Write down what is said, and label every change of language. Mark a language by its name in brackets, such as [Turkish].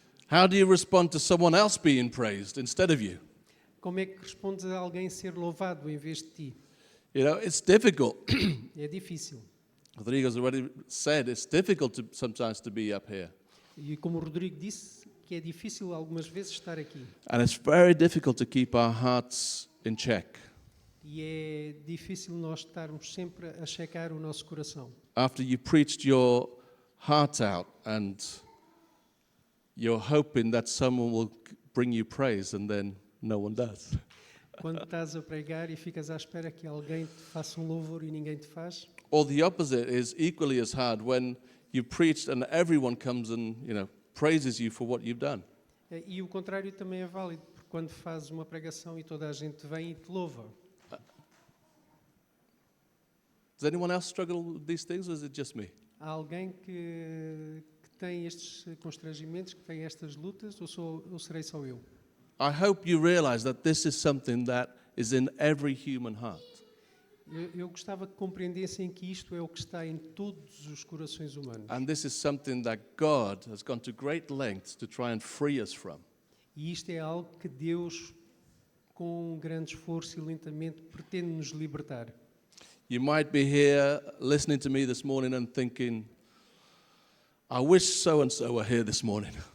[English] How do you respond to someone else being praised instead of you? [Portuguese] Como é que respondes a alguém ser louvado em vez de ti? [English] You know, it's difficult. [Portuguese] É difícil. [English] Rodrigo's already said it's difficult sometimes to be up here. [Portuguese] E como o Rodrigo disse, que é difícil algumas vezes estar aqui. [English] And it's very difficult to keep our hearts in check. [Portuguese] E é difícil nós estarmos sempre a checar o nosso coração. [English] After you preached your heart out and you're hoping that someone will bring you praise and then no one does. [Portuguese] Quando estás a pregar e ficas à espera que alguém te faça um louvor e ninguém te faz. [English] Or the opposite is equally as hard when you preached and everyone comes and, praises you for what you've done. [Portuguese] E o contrário também é válido, porque quando fazes uma pregação e toda a gente vem e te louva. [English] Does anyone else struggle with these things, or is it just me? [Portuguese] Há alguém que tem estes constrangimentos, que tem estas lutas, ou serei só eu? [English] I hope you realize that this is something that is in every human heart. [Portuguese] Eu gostava que compreendessem que isto é o que está em todos os corações humanos. [English] And this is something that God has gone to great lengths to try and free us from. [Portuguese] E isto é algo que Deus, com grande esforço e lentamente, pretende nos libertar. [English] You might be here listening to me this morning and thinking, I wish so-and-so were here this morning.